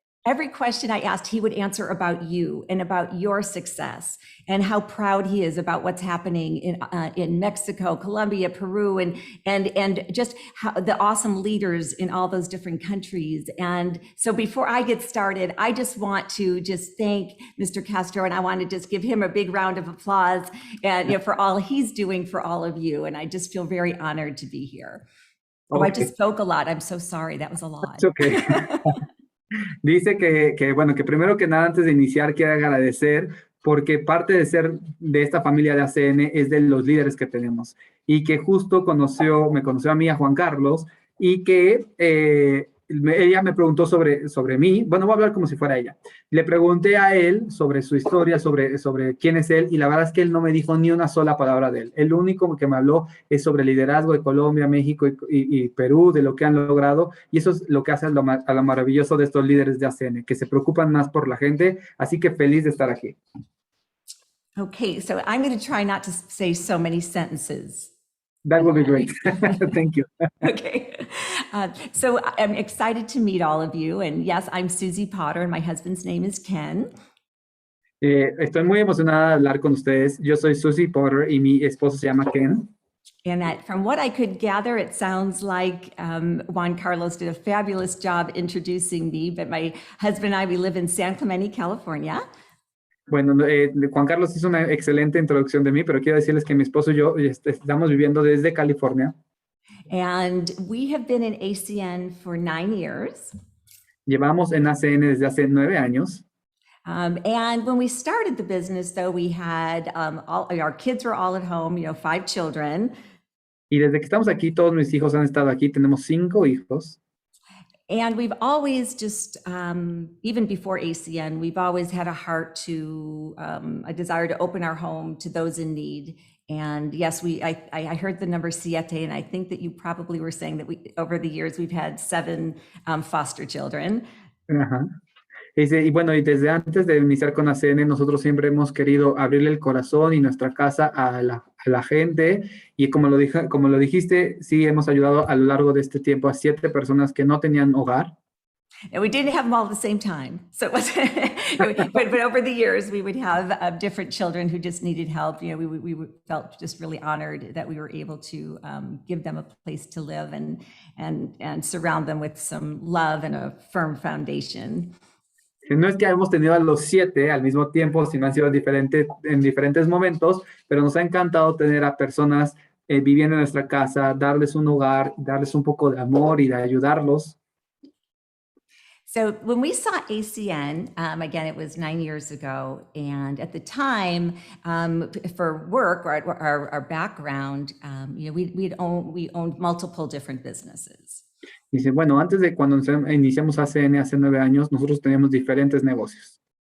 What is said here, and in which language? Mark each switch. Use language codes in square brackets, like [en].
[en] Every question I asked, he would answer about you and about your success and how proud he is about what's happening in Mexico, Colombia, Peru, and just how the awesome leaders in all those different countries. And so before I get started, I just want to just thank Mr. Castro, and I want to just give him a big round of applause and for all he's doing for all of you. And I just feel very honored to be here. Oh, I just spoke a lot. I'm so sorry. That was a lot. It's okay. [es] Dice bueno, que primero que nada, antes de iniciar, quiere agradecer porque parte de ser de esta familia de ACN es de los líderes que tenemos y que justo me conoció a mí, a Juan Carlos, y que ella me preguntó sobre mí. Bueno, voy a hablar como si fuera ella. Le pregunté a él sobre su historia, sobre quién es él, y la verdad es que él no me dijo ni una sola palabra de él. El único que me habló es sobre el liderazgo de Colombia, México y Perú, de lo que han logrado, y eso es lo que hace a lo maravilloso de estos líderes de ACN, que se preocupan más por la gente, así que feliz de estar aquí. [en] Okay, so I'm going to try not to say so many sentences. That will be great. Thank you. Okay. So I'm excited to meet all of you. And yes, I'm Susie Potter and my husband's name is Ken. [es] Estoy muy emocionada de hablar con ustedes. Yo soy Susie Potter y mi esposo se llama Ken. [en] And from what I could gather, it sounds like Juan Carlos did a fabulous job introducing me, but my husband and I, we live in San Clemente, California. [es] Bueno, Juan Carlos hizo una excelente introducción de mí, pero quiero decirles que mi esposo y yo estamos viviendo desde California. [en] And we have been in ACN for 9 years. [es] Llevamos en ACN desde hace 9 años. [en] And when we started the business, though, we had our kids were all at home, 5 children. [es] Y desde que estamos aquí, todos mis hijos han estado aquí. Tenemos 5 hijos. [en] And we've always just, even before ACN, we've always had a heart to, a desire to open our home to those in need. And yes, I heard the number siete, and I think that you probably were saying that over the years, we've had 7 foster children. Ajá. [es] Y bueno, y desde antes de iniciar con ACN, nosotros siempre hemos querido abrirle el corazón y nuestra casa a la gente. Y como lo dijiste, sí hemos ayudado a lo largo de este tiempo a 7 personas que no tenían hogar. [en] And we didn't have them all at the same time. So it was, but over the years, we would have different children who just needed help. We felt just really honored that we were able to give them a place to live and surround them with some love and a firm foundation. [es] No es que hemos tenido a los 7 al mismo tiempo, sino han sido en diferentes momentos, pero nos ha encantado tener a personas viviendo en nuestra casa, darles un hogar, darles un poco de amor y de ayudarlos. [en] So when we saw ACN, again, it was 9 years ago, and at the time, for work or our background, we owned multiple different businesses. [es] Dice, bueno, antes de cuando iniciamos ACN hace 9 años, nosotros teníamos diferentes negocios.